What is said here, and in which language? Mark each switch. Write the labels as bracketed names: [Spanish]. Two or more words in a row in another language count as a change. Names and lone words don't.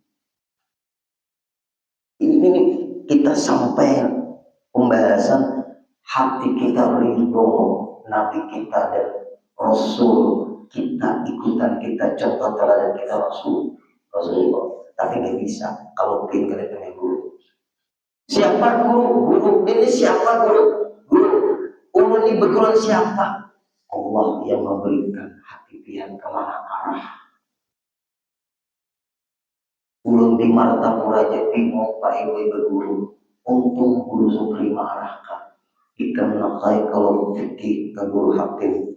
[Indonesian] Ini kita sampai pembahasan hati kita ridho Nabi kita dan Rasul, kita ikutan, kita contoh teladan kita Rasulullah. Tapi nggak bisa kalau pengen kalian punya guru. Siapa guru? Guru ini siapa guru? Guru. Guru ini berguru siapa? Allah yang memberikan hati pian kemana arah. [Banjar] Ulun di Martapura jadi bingung Pak Ibu berguru. Untung guru Sukri mengarahkan. Ikam nakai kalau fikih ke guru hakim.